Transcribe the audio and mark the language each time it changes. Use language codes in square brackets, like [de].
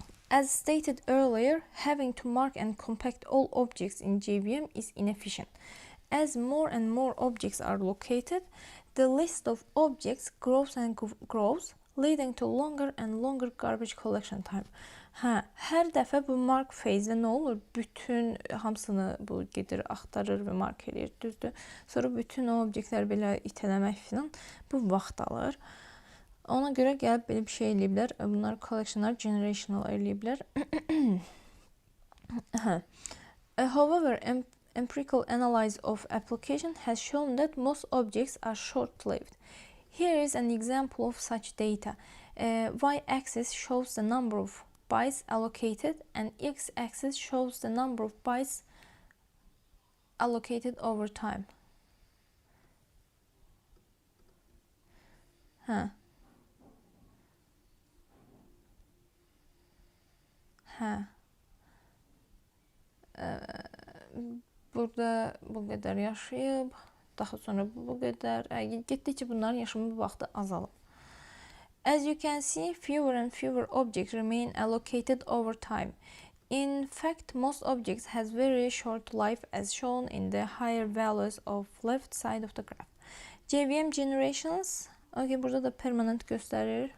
[en] As stated earlier, having to mark and compact all objects in JVM is inefficient. As more and more objects are located, the list of objects grows and grows, leading to longer and longer garbage collection time. [az] Hər dəfə bu mark phase-də nə olur? Bütün hamısını bu gedir, axtarır və mark edir, düzdür? Sonra bütün o obyektləri belə itələmək filan bu vaxt alır. Ona görə gəlib belə bir şey eləyiblər. Bunlar collectionlar generational eləyiblər. [en] However, empirical analysis of application has shown that most objects are short-lived. Here is an example of such data. Y-axis shows the number of bytes allocated and x-axis shows the number of bytes allocated over time. [az] Burada bu qədər yaşayıb, daha sonra bu qədər. Getdikcə bunların yaşamı vaxtı azalıb. [en] As you can see, fewer and fewer objects remain allocated over time. In fact, most objects has very short life as shown in the higher values of left side of the graph. [az] JVM generations, okay, burada da permanent göstərir.